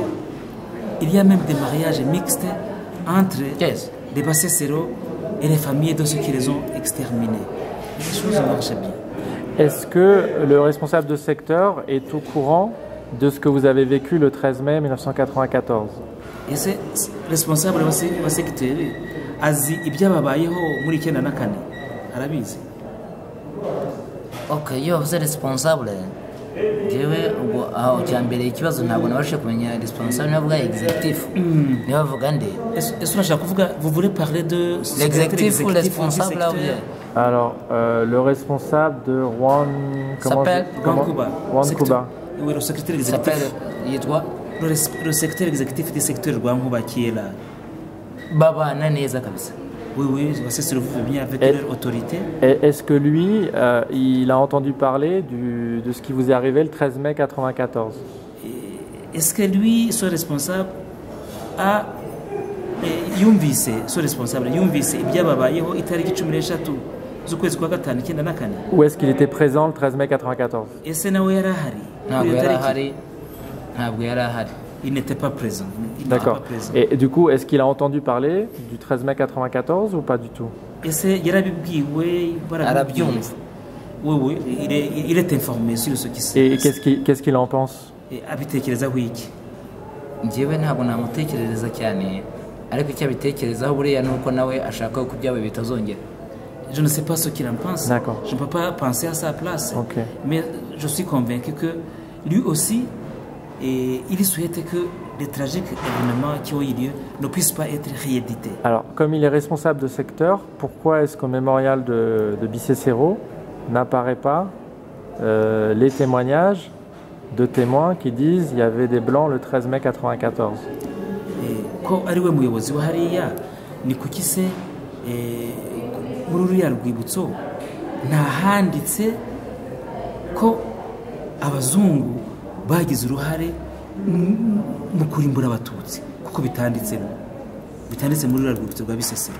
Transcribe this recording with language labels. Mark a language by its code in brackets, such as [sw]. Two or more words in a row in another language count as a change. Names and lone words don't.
[fr] Il y a même des mariages mixtes entre Yes. les Bassesero et les familles de ceux qui les ont exterminés. Les choses marchent bien. Est-ce que le responsable de secteur est au courant de ce que vous avez vécu le 13 mai 1994? [rw] Ese responsable wa segiteri azi ibyababayeho muri 94 arabizi? Ok, iyo bavuze responsable njyewe ubwo aho cya mbere ikibazo ntabwo nabashije kumenya responsable niba bavuga executive niba bavuga nde [fr] Est-ce [rw] urashaka kuvuga [fr] vous voulez parler de l'executive ou du responsable là secteur? ou bien Alors, le responsable de Juan... S'appelle Juan Cuba. Juan Secteur- Cuba. Oui, le secrétaire il s'appelle exécutif. yitwa Le secrétaire exécutif du secteur Juan Cuba qui est là. [rw] babana neza kabisa. [fr] Oui, oui, c'est ce vous bien avec Et- leur autorité. Est-ce que lui, il a entendu parler de ce qui vous est arrivé le 13 mai 94? Est-ce que lui, son responsable, a yumvise, son responsable, [rw] yumvise ibyababayeho itariki 13 z'ukwezi kwa gatanu 94? [fr] Ou est-ce qu'il était présent le 13 mai 94? [rw] Ese nawe yari ahari? ntabwo Kuri iyo yari tariki? ahari ntabwo yari ahari. [fr] Il n'était pas présent. Il n'était D'accord. pas présent. Et du coup, est-ce qu'il a entendu parler du 13 mai 94 ou pas du tout? [rw] Ese yarabibwiwe Arabyumva. [fr] Oui, oui, il est informé sur ce qui se Et passe. qu'est-ce qu'il en pense? [rw] Abitekerezaho iki? njyewe ntabwo namutekerereza cyane ariko icyo abitekerezaho buriya ni uko nawe ashaka ko ibyawe bitazongera. [fr] Je ne sais pas ce qu'il en pense. D'accord. Je ne peux pas penser à sa place. Ok. Mais je suis convaincu que lui aussi, il souhaite que les tragiques événements qui ont eu lieu ne puissent pas être réédités. Alors, comme il est responsable de secteur, pourquoi est-ce qu'au mémorial de Bicécero n'apparaît pas les témoignages de témoins qui disent qu'il y avait des blancs le 13 mai 94? [rw] Ko ari we muyobozi wa hariya ni kuki se muri ruriya rwibutso ntahanditse ko abazungu bagize uruhare mu kurimbura abatutsi kuko bitanditse muri ruriya rwibutso rwa Bisesero?